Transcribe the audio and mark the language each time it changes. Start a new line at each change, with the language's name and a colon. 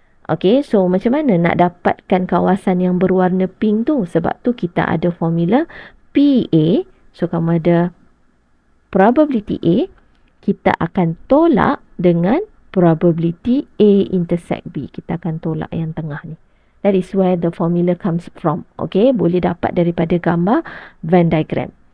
Malay: Okay, so macam mana nak dapatkan kawasan yang berwarna pink tu? Sebab tu kita ada formula PA. So, kamu ada probability A, kita akan tolak dengan probability A intersect B. Kita akan tolak yang tengah ni.
English: That is where the formula comes from.
Malay: Okay, boleh dapat daripada gambar Venn diagram.